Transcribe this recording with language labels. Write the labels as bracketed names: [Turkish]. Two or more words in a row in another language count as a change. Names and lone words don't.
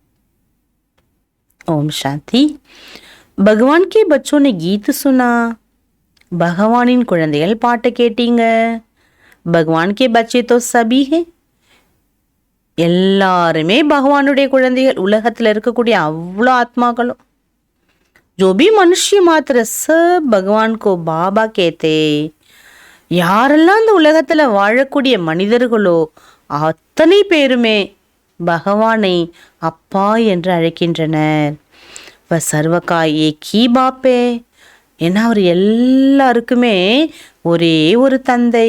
[Hindi] ॐ शांति। भगवान के बच्चों ने गीत सुना. [Tamil] பகவானின் குழந்தைகள் பாட்டு கேட்டீங்க. [Hindi] भगवान के बच्चे तो सभी हैं. [Tamil] எல்லாருமே பகவானுடைய குழந்தைகள். உலகத்தில் இருக்கக்கூடிய அவ்வளோ ஆத்மாக்களும் [Hindi] जो भी मनुष्य मात्र सब भगवान को बाबा कहते. [Tamil] யாரெல்லாம் இந்த உலகத்தில் வாழக்கூடிய மனிதர்களோ அத்தனை பேருமே பகவானை அப்பா என்று அழைக்கின்றனர். [Hindi] सर्व का एक ही बाप है. [Tamil] ஏன்னா அவர் எல்லாருக்குமே ஒரே ஒரு தந்தை.